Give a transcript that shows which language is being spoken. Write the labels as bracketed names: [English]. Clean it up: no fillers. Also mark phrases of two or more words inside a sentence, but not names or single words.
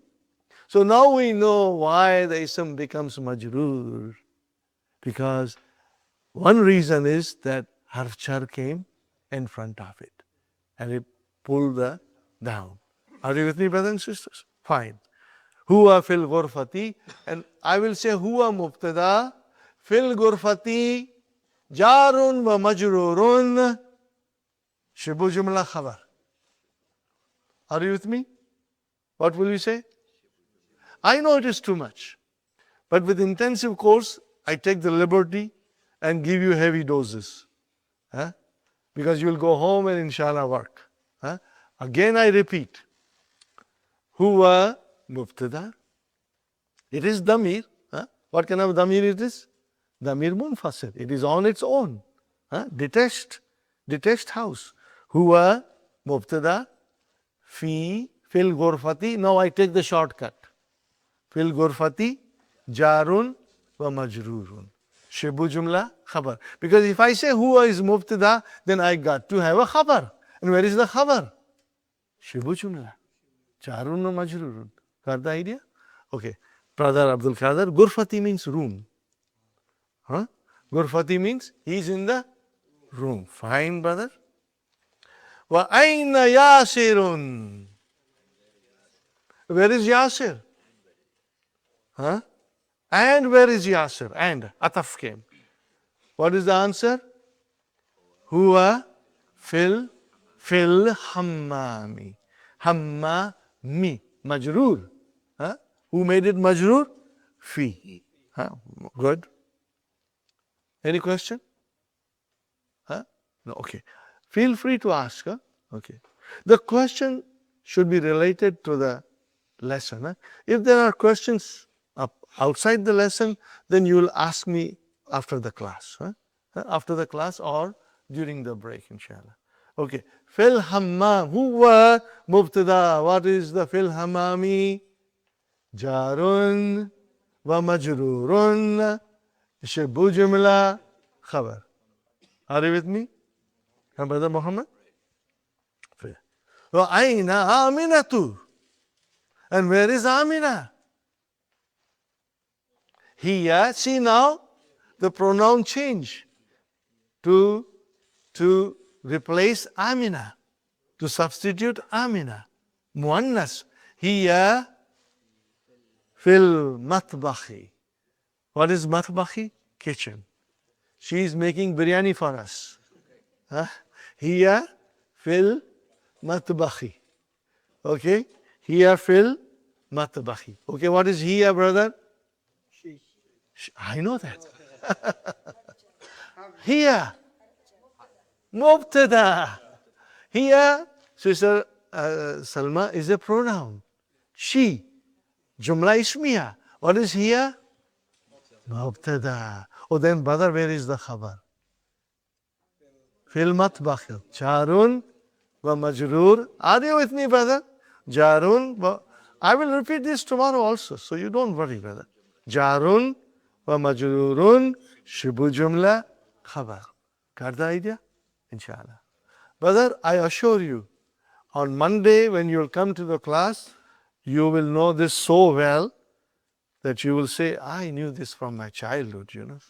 [English] So now we know why the ism becomes majrur. Because one reason is that [Arabic] حرف جر [English] came in front of it and it pulled the down. Are you with me, brothers and sisters? Fine. [Arabic] هو في الغرفة, [English] and I will say [Arabic] هو مبتدأ في الغرفة جار و مجرور شبه جملة خبر. [English] Are you with me? What will you say? I know it is too much, but with intensive course, I take the liberty and give you heavy doses. Because you will go home and inshallah work. Again I repeat, [Arabic] هو مبتدأ. [English] It is damir. What kind of damir it is? [Arabic] ضمير منفصل. [English] It is on its own. Detached house. [Arabic] هو مبتدأ في في الغرفة. [English] Now I take the shortcut. [Arabic] في الغرفة جار و مجرور. شبه جملة خبر. [English] Because if I say huwa is mubtada, then I got to have a khabar. And where is the [Arabic] khabar? شبه جملة جار و مجرور. [English] Got the idea? Okay. Brother Abdul Qadir, ghurfati means room. Ghurfati means he's in the room. Fine, brother. [Arabic] و أين ياسر. [English] Where is Yasir? Huh? And where is Yasir? And Ataf came. What is the answer? [Arabic] هو في الحمام. Hammami. Majrur. Huh? [English] Who made it majrur? Fi. Huh? Good. Any question? Huh? No, okay. Feel free to ask. Huh? Okay. The question should be related to the lesson. Huh? If there are questions outside the lesson, then you will ask me after the class. Huh? After the class or during the break, inshallah. [Arabic] Okay. في الحمام هو مبتدأ. [English] What is the [Arabic] في الحمام جار و مجرور. شبه جملة خبر. [English] Are you with me? [Arabic] Brother Muhammad? و أين آمنة. [English] And where is Amina? Here, see now, the pronoun change to replace Amina, to substitute Amina. [Arabic] Muannas. Here, في المطبخ. [English] What is matbahi? Kitchen. She is making biryani for us. Huh? Here, [Arabic] في المطبخ. [English] Okay? Here, [Arabic] في المطبخ. [English] Okay, what is here, brother? I know that. Here, mubtada. Here, Sister Salma is a pronoun. She, [Arabic] جملة اسمية. [English] What is here? [Arabic] Mubtada. [English] Oh, then, brother, where is the khabar? [Arabic] في المطبخ جار و مجرور. [English] Are you with me, brother? [Arabic] جار و. [English] I will repeat this tomorrow also, so you don't worry, brother. [Arabic] جار و مجرور شبه جملة خبر. [English] Got the idea? Inshallah. Brother, I assure you, on Monday when you will come to the class, you will know this so well that you will say, I knew this from my childhood, you know.